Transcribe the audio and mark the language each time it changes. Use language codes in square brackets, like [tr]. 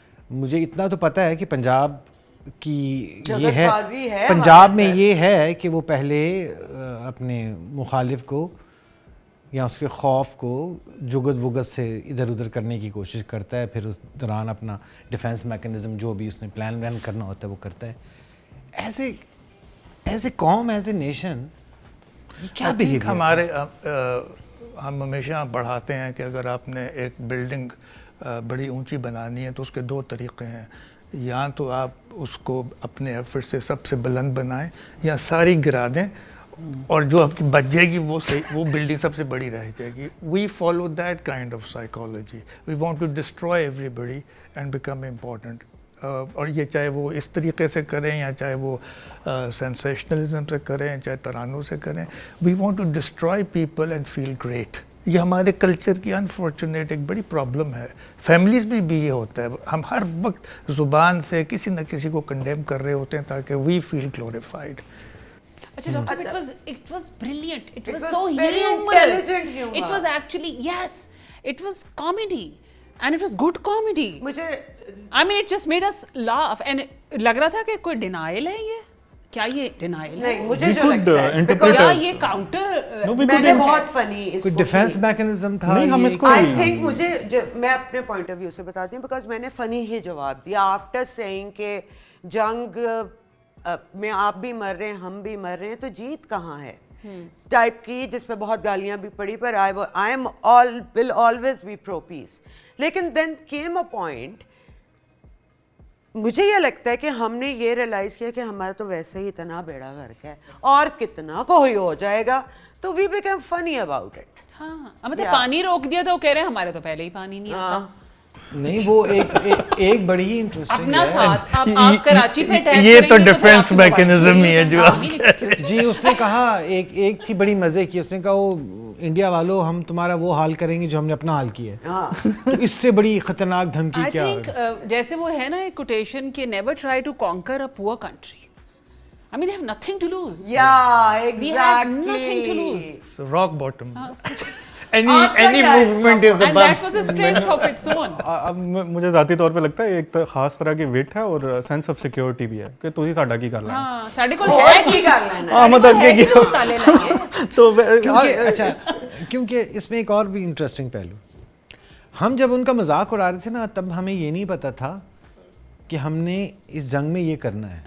[ur] مجھے اتنا تو پتہ ہے کہ پنجاب کی یہ ہے, پنجاب میں یہ ہے کہ وہ پہلے اپنے مخالف کو یا اس کے خوف کو جگت وگت سے ادھر ادھر کرنے کی کوشش کرتا ہے, پھر اس دوران اپنا ڈیفینس میکنزم جو بھی اس نے پلان کرنا ہوتا ہے وہ کرتا ہے. [en] as a قوم, as a nation, کیا behaviour [ur] ہمارے ہم ہمیشہ بڑھاتے ہیں کہ اگر آپ نے ایک بلڈنگ بڑی اونچی بنانی ہے تو اس کے 2 طریقے ہیں, یا تو آپ اس کو اپنے ایفرٹ سے سب سے بلند بنائیں یا ساری گرا دیں, اور جو آپ کی بچ جائے گی وہ بلڈنگ سب سے بڑی رہ جائے گی. [en] We follow that kind of psychology. We want to destroy everybody and become important. [ur] اور یہ چاہے وہ اس طریقے سے کریں یا چاہے وہ سینسیشنلزم سے کریں, چاہے ترانوں سے کریں, [en] We want to destroy people and feel great. [ur] یہ ہمارے کلچر کی انفارچونیٹ ایک بڑی پرابلم ہے. فیملیز میں بھی یہ ہوتا ہے, ہم ہر وقت زبان سے کسی نہ کسی کو کنڈیم کر رہے ہوتے ہیں تاکہ [en] We feel glorified. Achha, Doctor, it was brilliant. It was so very humorous. intelligent humor. It was actually, yes, it was comedy, and it was good comedy. [ur] مجھے [en] I mean, it just made us laugh, and [ur] لگ رہا تھا کہ کوئی denial ہے یہ. کیا یہ denial ہے؟ نہیں, مجھے جو لگتا ہے [en] interpret [ur] کیا یہ counter میں نے بہت فنی اس کوئی کو ڈیفینس میکنزم تھا. نہیں, ہم اس کو آئی تھنک مجھے میں اپنے پوائنٹ آف ویو سے بتاتی ہوں, بیکاز میں نے فنی ہی جواب دیا آفٹر سیئنگ کہ جنگ میں آپ بھی مر رہے ہیں, ہم بھی مر رہے ہیں, تو جیت کہاں ہے ٹائپ کی, جس پہ بہت گالیاں بھی پڑی, پر [en] I am will always be pro peace. [ur] لیکن [en] then came a point, [ur] مجھے یہ لگتا ہے کہ ہم نے یہ ریئلائز کیا کہ ہمارا تو ویسے ہی اتنا بیڑا غرق ہے اور کتنا کوئی ہو جائے گا, تو [en] We become funny about it. [ur] ہاں, مطلب پانی روک دیا تو وہ کہہ رہے ہیں ہمارے تو پہلے ہی پانی نہیں آتا. نہیں, وہ ایک بڑی ہی انٹرسٹنگ اپنا ساتھ آپ کراچی پہ اٹیک یہ تو ڈیفینس میکنزم ہی ہے جو جی. اس نے کہا ایک تھی بڑی مزے کی, اس نے کہا وہ انڈیا والوں ہم تمہارا وہ حال کریں گے جو ہم نے اپنا حال کیا ہے. تو اس سے بڑی خطرناک دھمکی کیا ہے؟ جیسے وہ ہے نا ایک کوٹیشن کہ [en] Never try to conquer a poor country. I mean, they have nothing to lose. Yeah, We have exactly. nothing to lose. rock bottom. any movement is And above. that was a strength of its own. [ur] اب مجھے ذاتی طور پہ لگتا ہے ایک خاص طرح کی وٹ ہے اور سینس آف سیکیورٹی بھی ہے کہ [pa] تسی ساڈا کی کر لینا. ہاں, ساڈے کول ہے کی کر لینا [ur] مطلب [pa] ہے کہ تالے لائیے. [ur] تو اچھا, کیونکہ اس میں ایک اور بھی انٹرسٹنگ پہلو, ہم جب ان کا مذاق اڑا رہے تھے نا, تب ہمیں یہ نہیں پتا تھا کہ ہم نے اس جنگ میں یہ کرنا ہے.